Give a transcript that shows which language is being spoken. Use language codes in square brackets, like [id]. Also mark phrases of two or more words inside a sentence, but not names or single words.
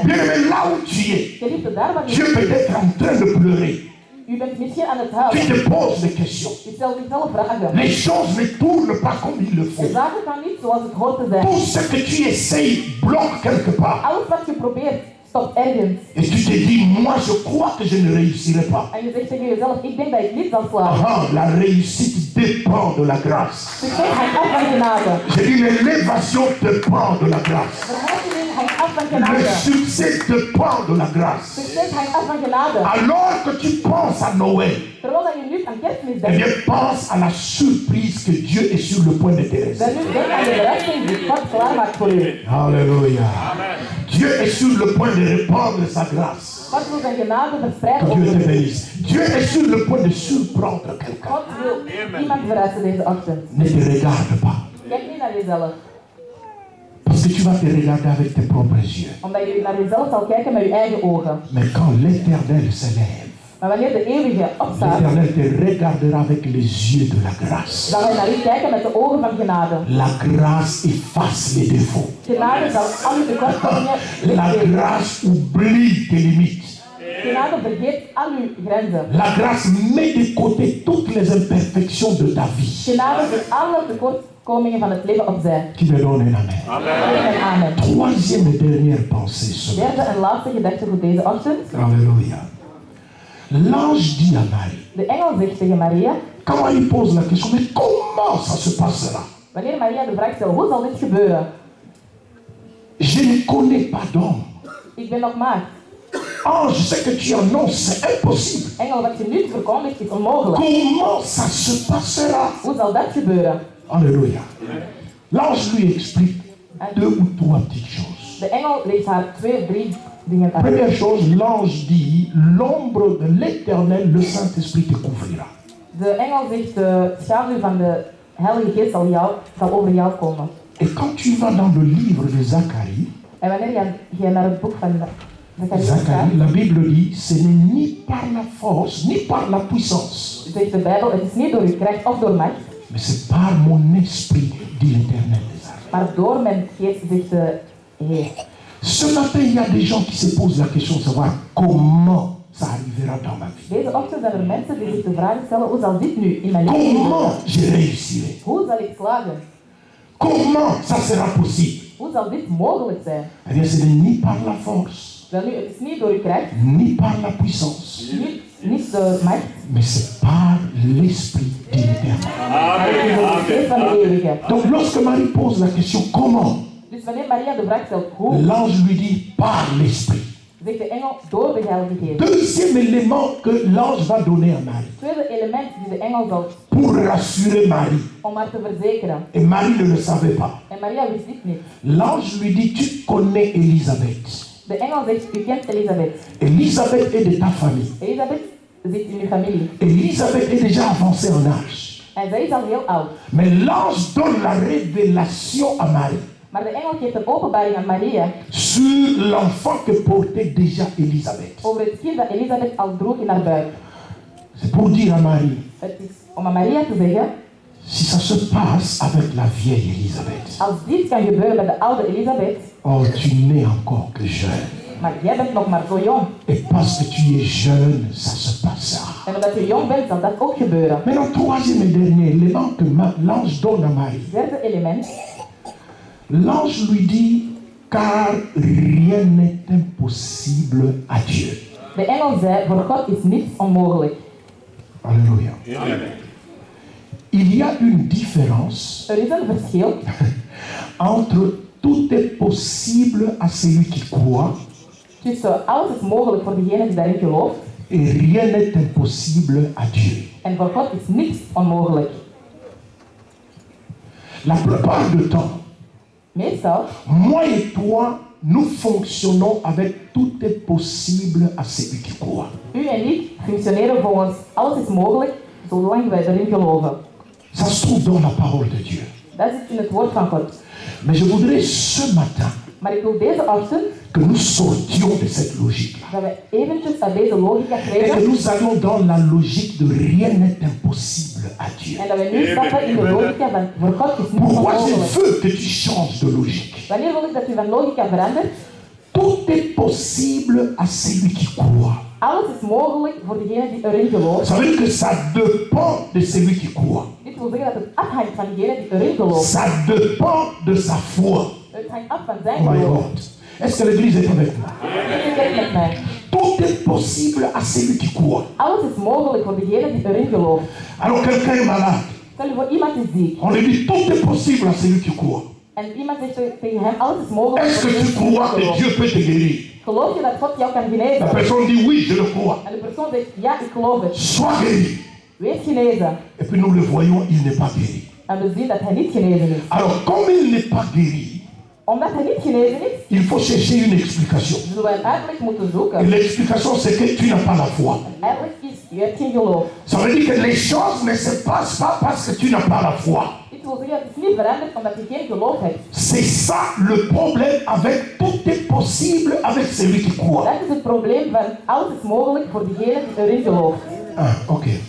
[fr] Bien-aimé, là où tu es, [nl] Geliefde, daar waar [fr] tu es [nl] u [fr] peut-être en train de pleurer. [nl] u bent misschien aan het [fr] Tu [nl] huilen. [fr] te poses des questions. [nl] U stelt uzelf vragen. [fr] Les choses ne tournent pas comme il le [nl] De [fr] faut. [nl] zaken gaan niet zoals het hoort te zijn. [fr] Tout ce que tu essayes bloque quelque part. [nl] Alles wat je probeert, stopt ergens. [fr] Et tu te dis, moi je crois que je ne réussirai pas. [nl] En je zegt tegen jezelf, ik denk dat ik niet zal slagen. [fr] Ah, la réussite dépend de la grâce. [nl] Succes hangt af van genade. [fr] J'ai dit, l'élévation dépend de la grâce. [nl] Verhoging hangt af van [fr] Le [nl] genade. [fr] succès dépend de la grâce. [nl] Succes hangt af van genade. [fr] Alors que tu penses à Noël, [nl] Terwijl dat je nu aan kerstmis eh denkt, [fr] bien pense à la surprise que Dieu est sur le point de te [nl] dan [fr] réserver. [nl] nu denk aan de verrassing die God klaarmaakt voor u. [fr] Alléluia. Dieu est sur le point de répandre sa grâce. [nl] God wil zijn genade verspreiden [fr] Que Dieu [nl] over [fr] te [nl] u. [fr] bénisse. Dieu est sur le point de surprendre quelqu'un. [nl] God wil iemand verrassen deze ochtend. [fr] Ne te regarde pas. [nl] Kijk niet naar jezelf, [fr] Parce que tu vas te regarder avec tes propres yeux. [nl] omdat je naar jezelf zal kijken met je eigen ogen. [fr] Mais quand l'Éternel s'élève, [nl] Maar wanneer de eeuwige opstaat, [fr] l'Éternel te regardera avec les yeux de la grâce. [nl] zal hij naar u kijken met de ogen van genade. [fr] La grâce efface les défauts. [nl] Genade zal alle tekortkomingen [fr] La [nl] wegvegen. [fr] grâce oublie tes limites. [nl] Genade vergeet al uw grenzen. [fr] La grâce met de côté toutes les imperfections de ta vie. [nl] Genade zet alle tekortkomingen van het leven opzij. [fr] Qui me donne un amen. [nl] En amen. [fr] Troisième et dernière pensée ce matin. [nl] Derde en laatste gedachte voor deze ochtend. [fr] Alléluia. L'ange dit à Marie, [nl] De engel zegt tegen Maria, [fr] quand il pose la question, mais comment ça se passera? [nl] wanneer Maria de vraag stelt, hoe zal dit gebeuren? [fr] Je ne connais pas d'homme. [nl] Ik ben nog maagd. [fr] Ange, ce que tu annonces, c'est impossible. [nl] Engel, wat je nu verkondigt is onmogelijk. [fr] Comment ça se passera? [nl] Hoe zal dat gebeuren? [fr] Alléluia. L'ange lui explique 2 ou 3 petites choses. [nl] De engel leest haar 2, 3 dingen uit. [fr] Première chose, l'ange dit, l'ombre de l'Éternel, le Saint-Esprit te couvrira. [nl] De engel zegt, de schaduw van de Heilige Geest zal over jou komen. [fr] Et quand tu vas dans le livre de Zacharie, [nl] En wanneer je naar het boek van Zacharie gaat, [fr] Zacharie, la Bible dit, ce n'est ni par la force, ni par la puissance, [nl] zegt de Bijbel, het is niet door je kracht of door macht, [fr] mais c'est par mon esprit, dit l'Éternel des armées. [nl] maar door mijn geest, zegt de Heer. [fr] Ce matin, il y a des gens qui se posent la question de savoir comment ça arrivera dans ma vie. [nl] Deze ochtend zijn er mensen die zich de vraag stellen, hoe zal dit nu in mijn leven [fr] Comment [nl] gebeuren? [fr] je réussirai? [nl] Hoe zal ik slagen? [fr] Comment ça sera possible? [nl] Hoe zal dit mogelijk zijn? [fr] Eh bien, ce n'est ni par la force, [nl] Wel nu, het is niet door je kracht, [fr] ni par la puissance, [nl] niet door macht, [fr] mais c'est par l'esprit de l'Éternel. [nl] maar het is door de geest van de Eeuwige. [fr] Donc, lorsque Marie pose la question comment, [nl] Dus wanneer Maria de vraag stelt, hoe, [fr] l'ange lui dit par l'esprit. [nl] zegt de engel door de Heilige Geest. [fr] Deuxième élément que l'ange va donner à Marie [nl] Tweede element die de engel zal, [fr] pour rassurer Marie. [nl] om haar te verzekeren. [fr] Et Marie ne le savait pas. [nl] En Maria wist dit niet. [fr] L'ange lui dit, tu connais Élisabeth. [nl] De engel zegt, u kent Elisabeth. [fr] Élisabeth est de ta famille. [nl] Elisabeth zit in uw familie. [fr] Élisabeth est déjà avancée en âge. [nl] En zij is al heel oud. [fr] Mais l'ange donne la révélation à Marie [nl] Maar de engel geeft een openbaring aan Maria [fr] sur l'enfant que portait déjà Élisabeth. [nl] over het kind dat Elisabeth al droeg in haar buik. [fr] C'est pour dire à Marie, [nl] Het is om aan Maria te zeggen, [fr] si ça se passe avec la vieille Élisabeth, [nl] als dit kan gebeuren met de oude Elisabeth, [fr] oh, tu n'es encore que jeune. [nl] maar jij bent nog maar zo jong. [fr] Et parce que tu es jeune, ça se passera. [nl] En omdat je jong bent, zal dat ook gebeuren. [fr] Maintenant, troisième et dernier élément que l'ange donne à Marie. [nl] Derde element, [fr] L'ange lui dit, car rien n'est impossible à Dieu. [nl] de engel zei, voor God is niets onmogelijk. [fr] Alléluia. Il y a une différence [nl] Er is een verschil [fr] entre tout est possible à celui qui croit [nl] tussen alles is mogelijk voor degene die daarin gelooft [fr] et rien n'est impossible à Dieu. [nl] en voor God is niets onmogelijk. [fr] La plupart du temps, [nl] Meestal, [fr] moi et toi, nous fonctionnons avec tout est possible à celui qui croit. [nl] u en ik functioneren volgens alles is mogelijk zolang wij erin geloven. [fr] Ça se trouve dans la parole de Dieu. [nl] Dat zit in het woord van God. [fr] Mais je voudrais ce matin [nl] Maar ik wil deze ochtend [fr] que nous sortions de cette logique-là. [nl] dat we eventjes uit deze logica [fr] Et que [nl] treden [fr] nous allons dans la logique de rien n'est impossible à Dieu. [nl] en dat we nu stappen in de logica van voor God is niets [fr] Pourquoi je [nl] onmogelijk. [fr] veux que tu changes de logique? [nl] Wanneer wil ik dat u van logica verandert? [fr] Tout est possible à celui qui croit. [nl] Alles is mogelijk voor degene die erin gelooft. [fr] Ça veut dire que ça dépend de celui qui croit. [nl] Dit wil zeggen dat het afhangt van degene die erin gelooft. [fr] Ça dépend de sa foi. [nl] Het hangt af van zijn [en] Oh my [nl] geloof. [en] God. [fr] Est-ce que l'église est avec moi? [nl] Dit is met mij. [fr] Tout est possible à celui qui croit. [nl] Alles is mogelijk voor degene die erin gelooft. [fr] Alors quelqu'un est malade. [nl] Stel je voor, iemand is ziek. [fr] On lui dit tout est possible à celui qui croit. [nl] En iemand zegt tegen hem, alles is mogelijk [fr] Est-ce [nl] voor [fr] que [nl] degene [fr] tu [nl] die erin [fr] crois que [nl] gelooft. [fr] Dieu peut te guérir? [nl] Geloof je dat God jou kan [fr] La [nl] genezen? [fr] personne dit oui, je le crois. [nl] En de persoon zegt, ja, ik geloof het. [fr] Sois guéri. [nl] Wees genezen. [fr] Et puis nous le voyons, il n'est pas guéri. [nl] En we zien dat hij niet genezen is. [fr] Alors comme il n'est pas guéri, [nl] Omdat hij niet genezen is, [fr] il faut chercher une explication. [nl] zullen we een uitleg moeten [fr] Et [nl] zoeken. [fr] l'explication c'est que tu n'as pas la foi. [nl] Uitleg is, je hebt geen geloof. [fr] Ça veut dire que les choses ne se passent pas parce que tu n'as pas la foi. [nl] Dit wil zeggen, het is niet veranderd omdat je geen geloof hebt. [fr] C'est ça le problème avec tout est possible avec celui qui croit. [nl] Dat is het probleem van alles is mogelijk voor degene die erin gelooft. Ah, ok.